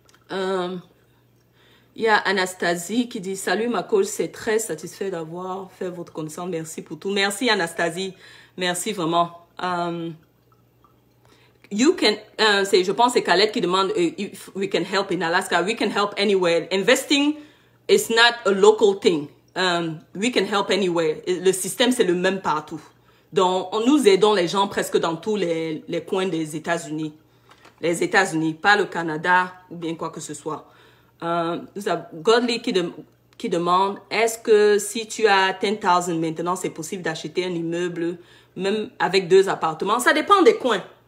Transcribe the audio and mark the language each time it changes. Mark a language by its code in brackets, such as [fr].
[fr] Il y a Anastasie qui dit « Salut ma coach, c'est très satisfait d'avoir fait votre connaissance. Merci pour tout. » Merci Anastasie. Merci vraiment. Je pense que c'est Khaled qui demande [en] if we can help in Alaska. We can help anywhere. Investing is not a local thing. We can help anywhere. [fr] Le système, c'est le même partout. Donc, nous aidons les gens presque dans tous les coins des États-Unis. Les États-Unis, pas le Canada ou bien quoi que ce soit. Nous avons Godly qui demande, est-ce que si tu as 10,000 maintenant, c'est possible d'acheter un immeuble, même avec 2 appartements? Ça dépend des coins.